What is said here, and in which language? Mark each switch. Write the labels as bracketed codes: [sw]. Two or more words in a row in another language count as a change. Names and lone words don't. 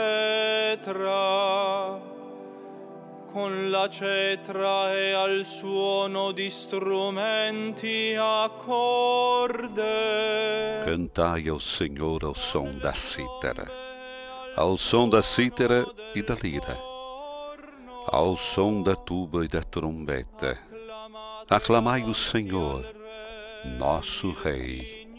[it] cetra e al suono di strumenti a corde. [pt] Cantai ao Senhor ao som da cítara, ao som da cítara e da lira, ao som da tuba e da trombeta. Aclamai o Senhor, nosso Rei.